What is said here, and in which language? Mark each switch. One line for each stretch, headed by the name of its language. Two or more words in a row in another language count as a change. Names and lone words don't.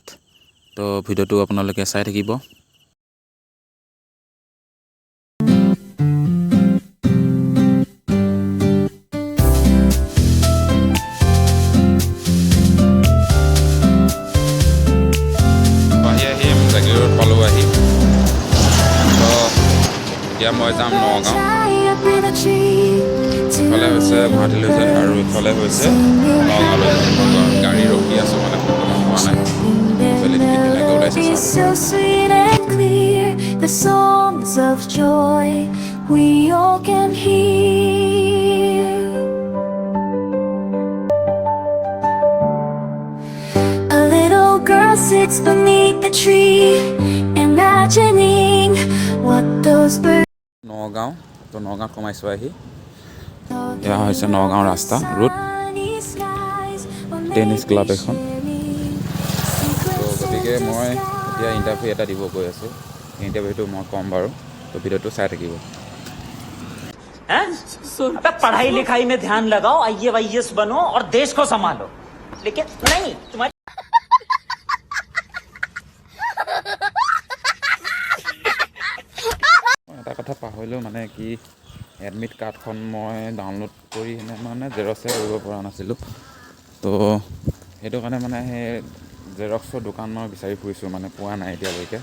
Assamese: তো ভিডিঅ'টো আপোনালোকে চাই থাকিব। জাগিৰোড পালোঁ আহি। তো এতিয়া মই যাম নগাঁও। ইফালে হৈছে গুৱাহাটীলৈ যায় আৰু ইফালে হৈছে নগাঁৱলৈ যায়। গাড়ী ৰখি আছোঁ মানে বৰ্তমান হোৱা নাই। ইফালে কি ধুনীয়াকৈ ওলাইছে
English: Sits beneath the tree, imagining what those birds.
Assamese: নগাঁও, তো নগাঁৱত সোমাইছোঁ আহি। এয়া হৈছে নগাঁও ৰাস্তা ৰোড,
English: tennis club
Assamese: এখন। তো গতিকে মই এতিয়া ইণ্টাৰভিউ এটা দিব গৈ আছোঁ। ইণ্টাৰভিউটো মই ক'ম বাৰু, তো ভিডিঅ'টো চাই থাকিব।
Hindi: पढ़ाई लिखाई में ध्यान लगाओ, IAS बनो और देश को संभालो, लेकिन नहीं तुम्हारे
Assamese: এটা কথা পাহৰিলোঁ মানে কি,
English: admit card
Assamese: মই ডাউনলোড কৰি মানে জেৰক্সে কৰিব পৰা নাছিলোঁ। তো সেইটো কাৰণে মানে সেই জেৰক্সৰ দোকান মই বিচাৰি ফুৰিছোঁ, মানে পোৱা নাই এতিয়ালৈকে।